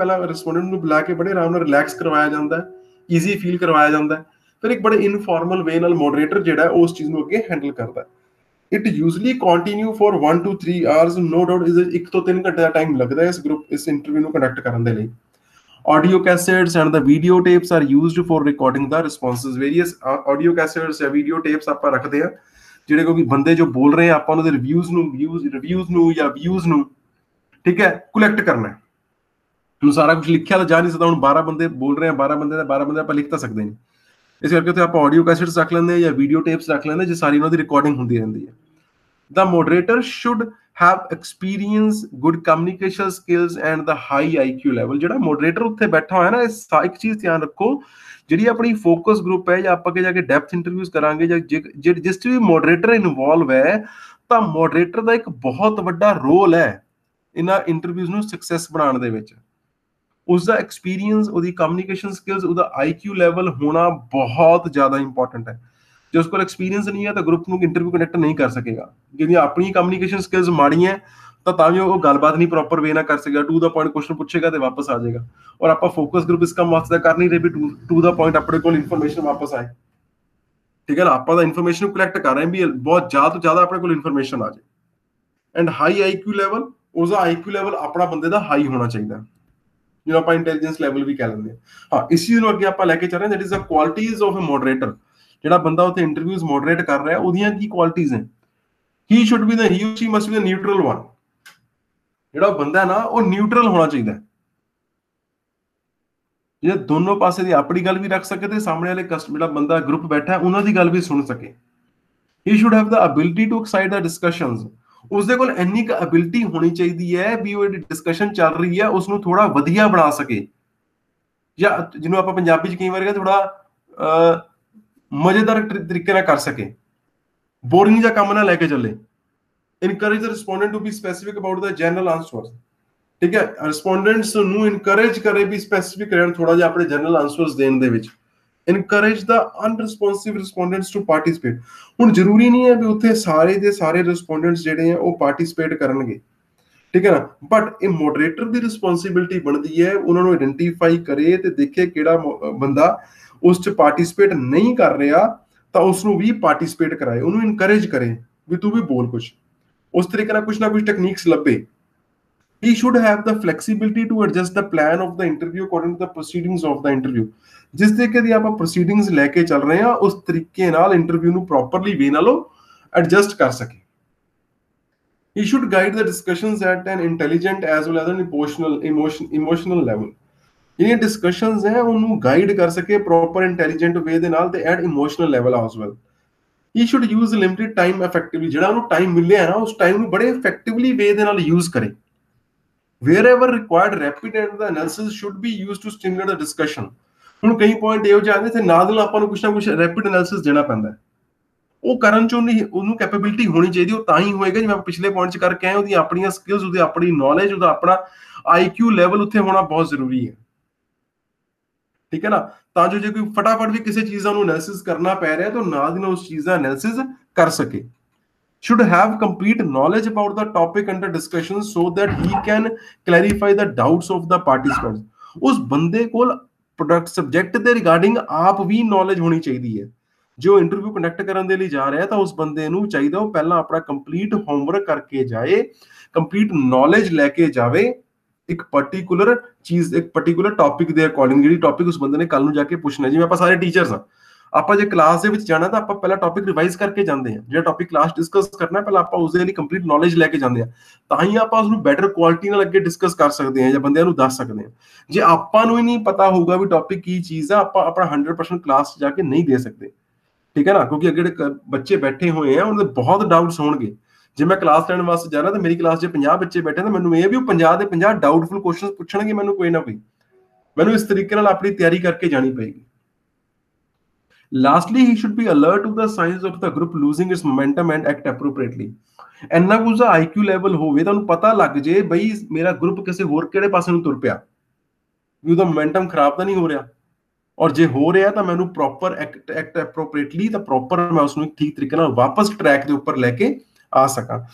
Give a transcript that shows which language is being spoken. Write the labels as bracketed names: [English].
[Punjabi] ਪਹਿਲਾਂ ਰਿਸਪੋਂਡੈਂਟ ਨੂੰ ਬੁਲਾ ਕੇ ਬੜੇ ਆਰਾਮ ਨਾਲ ਰਿਲੈਕਸ ਕਰਵਾਇਆ ਜਾਂਦਾ ਹੈ, ਈਜ਼ੀ ਫੀਲ ਕਰਵਾਇਆ ਜਾਂਦਾ ਹੈ। ਫਿਰ ਇੱਕ ਬੜੇ ਇਨਫਾਰਮਲ ਵੇ ਨਾਲ ਮੋਡਰੇਟਰ ਜਿਹੜਾ ਉਸ ਚੀਜ਼ ਨੂੰ ਅੱਗੇ ਹੈਂਡਲ ਕਰਦਾ ਹੈ। [English] It usually continue for 1 to 3 hours, no doubt. [Punjabi] 1 ਤੋਂ 3 ਘੰਟੇ ਦਾ ਟਾਈਮ ਲੱਗਦਾ ਹੈ ਇਸ ਇੰਟਰਵਿਊ ਨੂੰ ਕੰਡਕਟ ਕਰਨ ਦੇ ਲਈ। [English] Audio cassettes and the video tapes are used for recording the responses. Various audio cassettes [Punjabi] ਜਾਂ video tapes ਆਪਾਂ ਰੱਖਦੇ ਆ, ਜਿਹੜੇ ਕਿਉਂਕਿ ਬੰਦੇ ਜੋ ਬੋਲ ਰਹੇ ਆ ਆਪਾਂ ਉਹਨਾਂ ਦੇ ਰਿਵਿਊਜ਼ ਨੂੰ ਜਾਂ ਵਿਊਜ਼ ਨੂੰ, ਠੀਕ ਹੈ, ਕਲੈਕਟ ਕਰਨਾ ਹੈ। ਹੁਣ ਸਾਰਾ ਕੁਝ ਲਿਖਿਆ ਤਾਂ ਜਾ ਨਹੀਂ ਸਕਦਾ। ਹੁਣ 12 ਬੰਦੇ ਬੋਲ ਰਹੇ ਆ, 12 ਬੰਦੇ ਆਪਾਂ ਲਿਖ ਤਾਂ ਸਕਦੇ ਨਹੀਂ। ਇਸ ਕਰਕੇ ਉੱਥੇ ਆਪਾਂ ਆਡੀਓ ਕੈਸੇਟਸ ਰੱਖ ਲੈਂਦੇ ਜਾਂ ਵੀਡੀਓ ਟੇਪਸ ਰੱਖ ਲੈਂਦੇ, ਜੇ ਸਾਰੀ ਉਹਨਾਂ ਦੀ ਰਿਕਾਰਡਿੰਗ ਹੁੰਦੀ ਰਹਿੰਦੀ ਹੈ। [English] The moderator should have experience, good communication skills and the high IQ level. [Punjabi] ਜਿਹੜਾ ਮੋਡਰੇਟਰ ਉੱਥੇ ਬੈਠਾ ਹੋਇਆ ਨਾ, ਇੱਕ ਚੀਜ਼ ਧਿਆਨ ਰੱਖੋ, ਜਿਹੜੀ ਆਪਣੀ ਫੋਕਸ ਗਰੁੱਪ ਹੈ ਜਾਂ ਆਪਾਂ ਅੱਗੇ ਜਾ ਕੇ ਡੈਪਥ ਇੰਟਰਵਿਊਜ਼ ਕਰਾਂਗੇ ਜਾਂ ਜਿਸ 'ਚ ਵੀ ਮੋਡਰੇਟਰ ਇਨਵੋਲਵ ਹੈ, ਤਾਂ ਮੋਡਰੇਟਰ ਦਾ ਇੱਕ ਬਹੁਤ ਵੱਡਾ ਰੋਲ ਹੈ ਇਹਨਾਂ ਇੰਟਰਵਿਊਜ਼ ਨੂੰ ਸਕਸੈਸ ਬਣਾਉਣ ਦੇ ਵਿੱਚ। ਉਸਦਾ ਐਕਸਪੀਰੀਅੰਸ, ਉਹਦੀ ਕਮਿਊਨੀਕੇਸ਼ਨ ਸਕਿੱਲਸ, ਉਹਦਾ IQ ਲੈਵਲ ਹੋਣਾ ਬਹੁਤ ਜ਼ਿਆਦਾ ਇੰਪੋਰਟੈਂਟ ਹੈ। ਜੇ ਉਸ ਕੋਲ ਐਕਸਪੀਰੀਅੰਸ ਨਹੀਂ ਹੈ ਤਾਂ ਗਰੁੱਪ ਨੂੰ ਇੰਟਰਵਿਊ ਕੰਡਕਟ ਨਹੀਂ ਕਰ ਸਕੇਗਾ। ਜਿਹਦੀਆਂ ਆਪਣੀ ਕਮਿਊਨੀਕੇਸ਼ਨ ਸਕਿੱਲਸ ਮਾੜੀਆਂ ਤਾਂ ਵੀ ਉਹ ਗੱਲਬਾਤ ਨਹੀਂ ਪ੍ਰੋਪਰ ਵੇ ਨਾਲ ਕਰ ਸਕੇਗਾ। ਟੂ ਦਾ ਪੁਆਇੰਟ ਕੁਐਸਚਨ ਪੁੱਛੇਗਾ ਤੇ ਵਾਪਸ ਆ ਜਾਏਗਾ। ਔਰ ਆਪਾਂ ਫੋਕਸ ਗਰੁੱਪ ਇਸ ਕੰਮ ਵਾਸਤੇ ਕਰ ਨਹੀਂ ਰਹੇ ਵੀ ਟੂ ਦਾ ਪੁਆਇੰਟ ਆਪਣੇ ਕੋਲ ਇਨਫੋਰਮੇਸ਼ਨ ਵਾਪਸ ਆਏ, ਠੀਕ ਹੈ ਨਾ। ਆਪਾਂ ਤਾਂ ਇਨਫੋਰਮੇਸ਼ਨ ਕਲੈਕਟ ਕਰ ਰਹੇ ਵੀ ਬਹੁਤ ਜ਼ਿਆਦਾ ਤੋਂ ਜ਼ਿਆਦਾ ਆਪਣੇ ਕੋਲ ਇਨਫੋਰਮੇਸ਼ਨ ਆ ਜਾਏ। ਐਂਡ ਹਾਈ IQ ਲੈਵਲ, ਉਸਦਾ IQ ਲੈਵਲ ਆਪਣਾ ਬੰਦੇ ਦਾ ਹਾਈ ਹੋਣਾ ਚਾਹੀਦਾ, ਜਿਹਨੂੰ ਆਪਾਂ ਇੰਟੈਲੀਜੈਂਸ ਲੈਵਲ ਵੀ ਕਹਿ ਲੈਂਦੇ ਹਾਂ। ਹਾਂ, ਇਸ ਚੀਜ਼ ਨੂੰ ਅੱਗੇ ਆਪਾਂ ਲੈ ਕੇ ਚੱਲ ਰਹੇ ਹਾਂ, [English] That is the qualities of a moderator. [Punjabi] ਜਿਹੜਾ ਬੰਦਾ ਉੱਥੇ ਇੰਟਰਵਿਊਜ਼ ਮੋਡਰੇਟ ਕਰ ਰਿਹਾ ਉਹਦੀਆਂ ਕੀ ਕੁਆਲਿਟੀਜ਼ ਨੇ। [English] he should be the he or she must be the neutral one। [Punjabi] ਜਿਹੜਾ ਬੰਦਾ ਨਾ ਉਹ ਨਿਊਟਰਲ ਹੋਣਾ ਚਾਹੀਦਾ, ਜੇ ਦੋਨੋਂ ਪਾਸੇ ਦੀ ਆਪਣੀ ਗੱਲ ਵੀ ਰੱਖ ਸਕੇ ਤੇ ਸਾਹਮਣੇ ਵਾਲੇ ਜਿਹੜਾ ਬੰਦਾ ਗਰੁੱਪ ਬੈਠਾ ਉਹਨਾਂ ਦੀ ਗੱਲ ਵੀ ਸੁਣ ਸਕੇ। [English] he should have the ability to excite the discussions। [Punjabi] ਉਸਦੇ ਕੋਲ ਇੰਨੀ ਕੁ ਐਬਿਲਿਟੀ ਹੋਣੀ ਚਾਹੀਦੀ ਹੈ ਵੀ ਉਹ ਜਿਹੜੀ ਡਿਸਕਸ਼ਨ ਚੱਲ ਰਹੀ ਹੈ ਉਸਨੂੰ ਥੋੜਾ ਵਧੀਆ ਬਣਾ ਸਕੇ, ਜਾਂ ਜਿਹਨੂੰ ਆਪਾਂ ਪੰਜਾਬੀ ਚ ਕਈ ਵਾਰ ਕਹਿੰਦੇ ਥੋੜਾ ਮਜ਼ੇਦਾਰ ਤਰੀਕੇ ਨਾਲ ਕਰ ਸਕੇ, ਬੋਰਿੰਗ ਜਿਹਾ ਕੰਮ ਨਾ ਲੈ ਕੇ ਚੱਲੇ। [English] encourage the respondent to be specific about the general answers। [Punjabi] ਠੀਕ ਹੈ, ਰਿਸਪੋਂਡੈਂਟਸ ਨੂੰ ਇਨਕਰੇਜ ਕਰੇ ਵੀ ਸਪੈਸੀਫਿਕ ਰਹਿਣ ਥੋੜਾ ਜਿਹਾ ਆਪਣੇ ਜਨਰਲ ਆਨਸਰਸ ਦੇਣ ਦੇ ਵਿੱਚ। [English] encourage the unresponsive respondents to participate। [Punjabi] ਹੁਣ ਜ਼ਰੂਰੀ ਨਹੀਂ ਹੈ ਵੀ ਉੱਥੇ ਸਾਰੇ ਦੇ ਸਾਰੇ ਰਿਸਪੋਂਡੈਂਟਸ ਜਿਹੜੇ ਆ ਉਹ ਪਾਰਟਿਸਿਪੇਟ ਕਰਨਗੇ, ਠੀਕ ਹੈ ਨਾ, ਬਟ ਇਹ ਮੋਡਰੇਟਰ ਦੀ ਰਿਸਪੌਂਸਿਬਿਲਿਟੀ ਬਣਦੀ ਹੈ ਉਹਨਾਂ ਨੂੰ ਆਇਡੈਂਟੀਫਾਈ ਕਰੇ ਤੇ ਦੇਖੇ ਕਿਹੜਾ ਬੰਦਾ ਉਸ 'ਚ ਪਾਰਟਿਸਿਪੇਟ ਨਹੀਂ ਕਰ ਰਿਹਾ ਤਾਂ ਉਸ ਨੂੰ ਵੀ ਪਾਰਟਿਸਿਪੇਟ ਕਰਾਏ, ਉਹਨੂੰ ਇਨਕਰੇਜ ਕਰੇ ਵੀ ਤੂੰ ਵੀ ਬੋਲ ਕੁਛ, ਉਸ ਤਰੀਕੇ ਨਾਲ ਕੁਛ ਨਾ ਕੁਛ ਟੈਕਨੀਕਸ ਲੱਭੇ। [English] he should have the flexibility to adjust the plan of the interview according to the proceedings of the interview। [Punjabi] ਜਿਸ ਤਰੀਕੇ ਦੀ ਆਪਾਂ ਪ੍ਰੋਸੀਡਿੰਗਸ ਲੈ ਕੇ ਚੱਲ ਰਹੇ ਹਾਂ ਉਸ ਤਰੀਕੇ ਨਾਲ ਇੰਟਰਵਿਊ ਨੂੰ ਪ੍ਰੋਪਰਲੀ ਵੇ ਨਾਲੋਂ ਐਡਜਸਟ ਕਰ ਸਕੇ। [English] he should guide the discussions at an intelligent as well as an emotional level। [Punjabi] ਜਿਹੜੀਆਂ ਡਿਸਕਸ਼ਨਸ ਹੈ ਉਹਨੂੰ ਗਾਈਡ ਕਰ ਸਕੇ ਪ੍ਰੋਪਰ ਇੰਟੈਲੀਜੈਂਟ ਵੇ ਦੇ ਨਾਲ ਤੇ at emotional level as well। [English] he should use limited time effectively। [Punjabi] ਜਿਹੜਾ ਉਹਨੂੰ ਟਾਈਮ ਮਿਲਿਆ ਨਾ ਉਸ ਟਾਈਮ ਨੂੰ ਬੜੇ ਇਫੈਕਟਿਵਲੀ ਵੇ ਦੇ ਨਾਲ ਯੂਜ਼ ਕਰੇ। [English] wherever required rapid and the analysis should be used to stimulate the discussion। [Punjabi] ਹੁਣ ਕਈ ਪੁਆਇੰਟ ਇਹੋ ਜਿਹੇ ਆਉਂਦੇ ਤੇ ਨਾਲ ਆਪਾਂ ਨੂੰ ਕੁਛ ਨਾ ਕੁਛ ਰੈਪਿਡ ਐਨਾਲਿਸਿਸ ਦੇਣਾ ਪੈਂਦਾ, ਉਹ ਕਰਨ ਚ ਉਹਨੂੰ ਕੈਪੇਬਿਲਿਟੀ ਹੋਣੀ ਚਾਹੀਦੀ, ਉਹ ਤਾਂ ਹੀ ਹੋਏਗਾ ਜਿਵੇਂ ਆਪਾਂ ਪਿਛਲੇ ਪੁਆਇੰਟ ਚ ਕਰਕੇ ਆਏ ਉਹਦੀ ਆਪਣੀਆਂ ਸਕਿੱਲਸ, ਉਹਦੀ ਆਪਣੀ ਨੌਲੇਜ, ਉਹਦਾ ਆਪਣਾ IQ ਲੈਵਲ ਉੱਥੇ ਹੋਣਾ ਬਹੁਤ ਜ਼ਰੂਰੀ ਹੈ, ਠੀਕ ਹੈ ਨਾ, ਤਾਂ ਜੋ ਜੇ ਕੋਈ ਫਟਾਫਟ ਵੀ ਕਿਸੇ ਚੀਜ਼ ਦਾ ਉਹਨੂੰ ਐਨਾਲਿਸਿਸ ਕਰਨਾ ਪੈ ਰਿਹਾ ਤਾਂ ਨਾਲ ਦੀ ਨਾਲ ਉਸ ਚੀਜ਼ ਦਾ ਐਨਾਲਿਸਿਸ ਕਰ ਸਕੇ। [English] should have complete knowledge about the topic under discussion so that he can clarify the doubts of the participants। [Punjabi] ਉਸ ਬੰਦੇ ਕੋਲ ਪ੍ਰੋਡਕਟ ਸਬਜੈਕਟ ਦੇ ਰਿਗਾਰਡਿੰਗ ਆਪ ਵੀ ਨੌਲੇਜ ਹੋਣੀ ਚਾਹੀਦੀ ਹੈ। ਜੋ ਇੰਟਰਵਿਊ ਕੰਡਕਟ ਕਰਨ ਦੇ ਲਈ ਜਾ ਰਿਹਾ ਤਾਂ ਉਸ ਬੰਦੇ ਨੂੰ ਚਾਹੀਦਾ ਉਹ ਪਹਿਲਾਂ ਆਪਣਾ ਕੰਪਲੀਟ ਹੋਮਵਰਕ ਕਰਕੇ ਜਾਏ, ਕੰਪਲੀਟ ਨੌਲੇਜ ਲੈ ਕੇ ਜਾਵੇ ਇੱਕ ਪਾਰਟਿਕੂਲਰ ਚੀਜ਼, ਇੱਕ ਪਾਰਟਿਕੂਲਰ ਟੌਪਿਕ ਦੇ ਅਕੋਰਡਿੰਗ, ਜਿਹੜੀ ਟੌਪਿਕ ਉਸ ਬੰਦੇ ਨੇ ਕੱਲ ਨੂੰ ਜਾ ਕੇ ਪੁੱਛਣਾ। ਜਿਵੇਂ ਆਪਾਂ ਸਾਰੇ ਟੀਚਰਸ ਹਾਂ, ਆਪਾਂ ਜੇ ਕਲਾਸ ਦੇ ਵਿੱਚ ਜਾਣਾ ਤਾਂ ਆਪਾਂ ਪਹਿਲਾਂ ਟੌਪਿਕ ਰਿਵਾਈਜ਼ ਕਰਕੇ ਜਾਂਦੇ ਹਾਂ, ਜਿਹੜਾ ਟੌਪਿਕ ਕਲਾਸ ਡਿਸਕਸ ਕਰਨਾ ਪਹਿਲਾਂ ਆਪਾਂ ਉਸ ਦੇ ਲਈ ਕੰਪਲੀਟ ਨੌਲੇਜ ਲੈ ਕੇ ਜਾਂਦੇ ਹਾਂ, ਤਾਂ ਹੀ ਆਪਾਂ ਉਸਨੂੰ ਬੈਟਰ ਕੁਆਲਿਟੀ ਨਾਲ ਅੱਗੇ ਡਿਸਕਸ ਕਰ ਸਕਦੇ ਹਾਂ ਜਾਂ ਬੰਦਿਆਂ ਨੂੰ ਦੱਸ ਸਕਦੇ ਹਾਂ। ਜੇ ਆਪਾਂ ਨੂੰ ਹੀ ਨਹੀਂ ਪਤਾ ਹੋਊਗਾ ਵੀ ਟੌਪਿਕ ਕੀ ਚੀਜ਼ ਆ, ਆਪਾਂ ਆਪਣਾ 100% ਕਲਾਸ 'ਚ ਜਾ ਕੇ ਨਹੀਂ ਦੇ ਸਕਦੇ, ਠੀਕ ਹੈ ਨਾ, ਕਿਉਂਕਿ ਅੱਗੇ ਜਿਹੜੇ ਬੱਚੇ ਬੈਠੇ ਹੋਏ ਆ ਉਹਨਾਂ ਦੇ ਬਹੁਤ ਡਾਊਟਸ ਹੋਣਗੇ। ਜੇ ਮੈਂ ਕਲਾਸ ਲੈਣ ਵਾਸਤੇ ਜਾ ਰਿਹਾ ਤਾਂ ਮੇਰੀ ਕਲਾਸ 'ਚ 50 ਬੱਚੇ ਬੈਠੇ ਤਾਂ ਮੈਨੂੰ ਇਹ ਵੀ ਉਹ 50 ਦੇ 50 ਡਾਊਟਫੁਲ ਕੁਐਸਚਨ ਪੁੱਛਣਗੇ ਮੈਨੂੰ ਕੋਈ ਨਾ ਕੋਈ, ਮੈਨੂੰ ਇਸ ਤਰੀਕੇ ਨਾਲ ਆਪਣੀ ਤਿਆਰੀ ਕਰਕੇ ਜਾਣੀ ਪਏਗੀ। [English] Lastly, he should be alert to the signs of the group losing its momentum and act appropriately। [Punjabi] ਇੰਨਾ ਕੁ ਦਾ IQ ਲੈਵਲ ਹੋਵੇ ਤੁਹਾਨੂੰ ਪਤਾ ਲੱਗ ਜੇ ਬਈ ਮੇਰਾ ਗਰੁੱਪ ਕਿਸੇ ਹੋਰ ਕਿਹੜੇ ਪਾਸੇ ਨੂੰ ਤੁਰ ਪਿਆ, ਵੀ ਉਹਦਾ ਮੋਮੈਂਟਮ ਖਰਾਬ ਤਾਂ ਨਹੀਂ ਹੋ ਰਿਹਾ, ਔਰ ਜੇ ਹੋ ਰਿਹਾ ਤਾਂ ਮੈਨੂੰ ਪ੍ਰੋਪਰ ਐਕਟ ਐਪਰੋਪ੍ਰੀਏਟਲੀ ਤਾਂ ਪ੍ਰੋਪਰ ਮੈਂ ਉਸਨੂੰ ਠੀਕ ਤਰੀਕੇ ਨਾਲ ਵਾਪਸ ਟਰੈਕ ਦੇ ਉੱਪਰ ਲੈ ਕੇ ਆ ਸਕਾਂ।